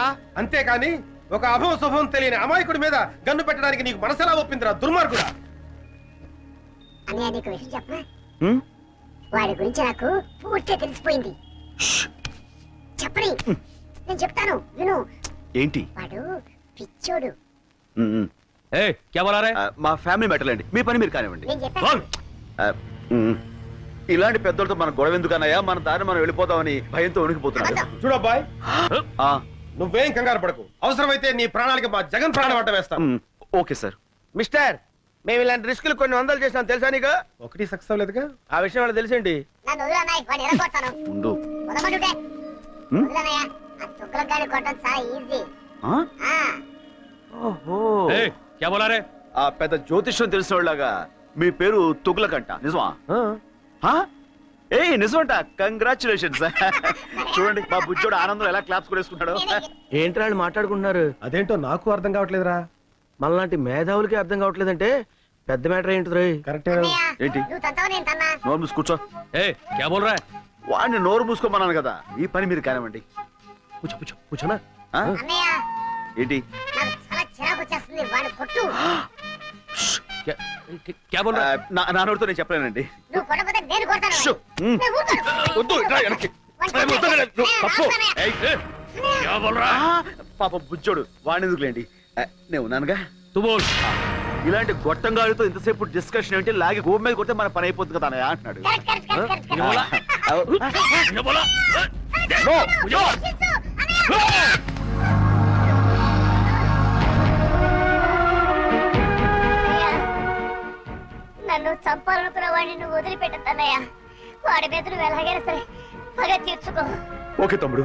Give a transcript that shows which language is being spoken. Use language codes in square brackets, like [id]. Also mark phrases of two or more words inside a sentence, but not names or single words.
[te] అంతేకాని ఒక అభవ శుభం తెలియని అమాయకుడి మీద గన్ను పెట్టడానికి నీకు మనసెలా ఒప్పిందిరా దుర్మార్గుడా అన్నయ్య నీకు విషయం చెప్పనా? వాడి గురించి నాకు పూర్తిగా తెలిసిపోయింది. చెప్పని నేను చెప్తాను విను. ఏంటి వాడు పిచ్చోడు. [hi] ఏ क्या बोला रे [te] మా [en] family matter [te] అండి మీ పని మీరు కానివ్వండి నేను చెప్పాను. ఇలాంటి పెద్దలతో మన గొడవ ఎందుకన్నాయా మన దారి మనం వెళ్ళిపోతామని భయంతో ఉనికిపోతున్నాడు చూడబ్బాయ్ నువ్వేం కంగారు పడకు అవసరమైతే నీ ప్రాణాలకి మా జగన్ ప్రాణం అడ్డ వేస్తాం [en] okay sir mister [te] మేము ఇలాంటి రిస్కులు కొన్ని వందలు చేసాం తెలుసా నీకు ఒకటి సక్సెస్ అవ్వలేదుగా ఆ విషయం వాళ్ళకి తెలిసేంటి నన్ను వదిలు అన్నయ్య, వాడిని ఎరగొడతాను. ఉండు వదలమంటుంటే. వదిలు అన్నయ్య, ఆ తుక్కలకు గాని కొట్టడం చాలా ఈజీ. [hi] ఏ क्या बोला रे [te] ఆ పెద్ద జ్యోతిష్యం తెలిసిన వాళ్ళగా మీ పేరు తుగులకంట నిజమా ఏ నిజమంట కంగ్రాచులేషన్స్ చూడండి మా బుజ్జోడు ఆనందం ఎలా క్లాప్స్ కొడేసుకుంటాడు ఏంటి వాళ్ళు మాట్లాడుకుంటున్నారు అదేంటో నాకు అర్థం కావట్లేదురా మనలాంటి మేధావులకి అర్థం కావట్లేదంటే పెద్ద మ్యాటర్ ఏంటి రోయ్ కరెక్ట్ అన్నయ్య, ఏంటి? నువ్వు తంతావు నేను తన్నా. నోరు మూసి కూర్చో [hi] ए क्या बोल रहा है [te] వాడిని నోరు మూసుకోమన్నాను కదా ఈ పని మీరు కానివ్వండి [hi] पूछो पूछो पूछो ना ఆ? [te] అన్నయ్య, ఏంటి నాకు చాలా చిరాకు వచ్చేస్తుంది. వాడిని కొట్టు. [hi] क्या क्या बोल ఆ, रहा है [te] నా నోరుతో నేను చెప్పలేనండి నువ్వు కొట్టకపోతే నేను కొడతాను. షూ. నేను ఊరుకోను. వద్దు ఇట్రా వెనక్కి. వాడిని ఏ, వద్దు, కొట్టు. నువ్వు తప్పు. అన్నయ్య, [hi] ए, ए, क्या बोल रहा है [te] పాప బుజ్జోడు వాడిని ఎందుకులేండి నేను ఉన్నానుగా [hi] तू बोल [te] ఇలాంటి గొట్టంగాడితో ఇంతసేపు డిస్కషన్ ఏంటి లాగి గోపు మీద కొడితే మన పని అయిపోతుంది కదా అన్నయ్య అంటున్నాడు కరెక్ట్, కరెక్ట్, కరెక్ట్, కరెక్ట్. [hi] ये बोला ఆ, ये बोला [te] నన్ను చంపాలనుకున్న వాడిని నువ్వు వదిలిపెట్టద్దన్నయ్య. వాడి మీద నువ్వు ఎలాగైనా సరే పగ తీర్చుకో. ఓకే తమ్ముడు.